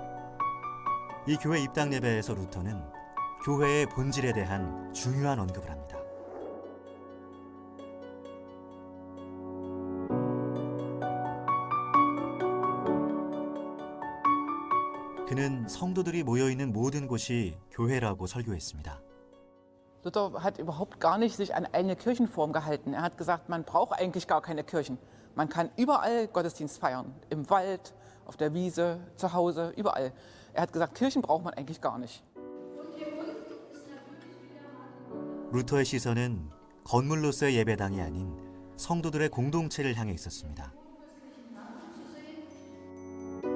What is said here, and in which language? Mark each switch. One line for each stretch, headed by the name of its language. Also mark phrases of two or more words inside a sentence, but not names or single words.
Korean: 이 교회 입당 예배에서 루터는 교회의 본질에 대한 중요한 언급을 합니다. 그는 성도들이 모여있는 모든 곳이 교회라고 설교했습니다.
German: Luther hat überhaupt gar nicht sich an eine Kirchenform gehalten. Er hat gesagt, man braucht eigentlich gar keine Kirchen. Man kann überall Gottesdienst feiern. Im Wald, auf der Wiese, zu Hause, überall. Er hat gesagt, Kirchen braucht man eigentlich gar nicht.
Korean: 루터의 시선은 건물로서의 예배당이 아닌 성도들의 공동체를 향해 있었습니다.